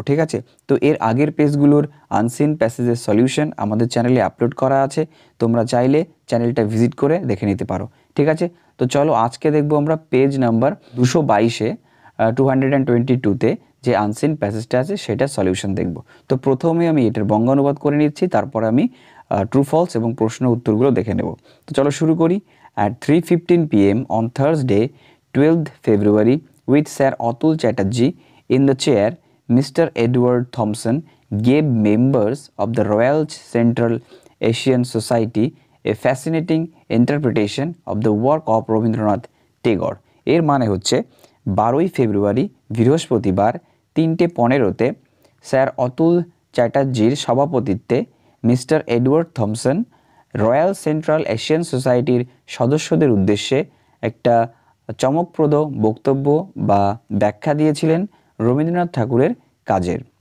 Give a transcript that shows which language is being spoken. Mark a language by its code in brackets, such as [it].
[bn] ঠিক আছে, তো এর আগের পেজগুলোর আনসিন প্যাসেজের সলিউশন আমাদের চ্যানেলে আপলোড করা আছে, তোমরা চাইলে চ্যানেলটা ভিজিট করে দেখে নিতে পারো। ঠিক আছে, তো চলো আজকে দেখবো আমরা পেজ নাম্বার 222-এ 222-তে যে আনসিন প্যাসেজটা আছে সেটা সলিউশন দেখব। তো প্রথমে আমি এটার বঙ্গানুবাদ করে নিচ্ছি, তারপর আমি ট্রু ফলস এবং প্রশ্ন উত্তরগুলো দেখে নেব। তো চলো শুরু করি। [en] At 3:15 PM on Thursday 12th February with Sir Atul Chatterjee in the chair, Mr. Edward Thompson gave members of the Royal Central Asian Society a fascinating interpretation of the work of Rabindranath Tagore। [bn] এর মানে হচ্ছে 12ই ফেব্রুয়ারি বৃহস্পতিবার 3:15-তে sir Atul চ্যাটার্জির সভাপতিত্বে mister Edward Thomson royal central Asian সোসাইটির সদস্যদের উদ্দেশ্যে একটা চমকপ্রদ বক্তব্য বা ব্যাখ্যা দিয়েছিলেন রবীন্দ্রনাথ ঠাকুরের কাজের।